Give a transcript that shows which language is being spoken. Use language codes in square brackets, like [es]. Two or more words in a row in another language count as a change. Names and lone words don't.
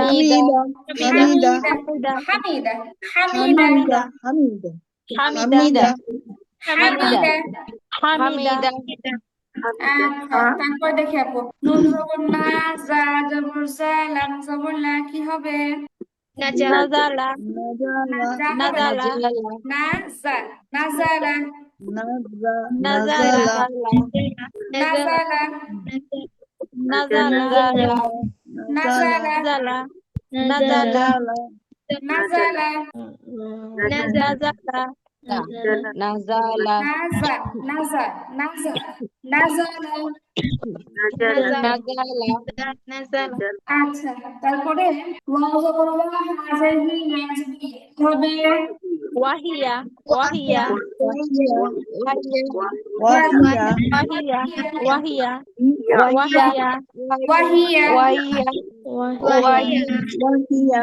[ar] হামিদা হামিদা হামিদা হামিদা হামিদা হামিদা [bn] আচ্ছা তারপর দেখি আপু নুন জবর না জা জবর জা লাম জবর লা কি হবে? [ar] نَزَلَ نَزَلَ নাজালা নাজালা নাজালা নাজালা নাজালা নাজালা নাজালা নাজালা নাজালা نَزَ نَزَلَ নাজালা [bn] আচ্ছা তারপরে ওয়াও জবর ওয়া হাজের হি ইয়াজবি কি হবে? [ar] وَهِيَ وَهِيَ ওয়াহিয়া وَهِيَ وَهِيَ وَهِيَ ওয়াহিয়া ওয়াহিয়া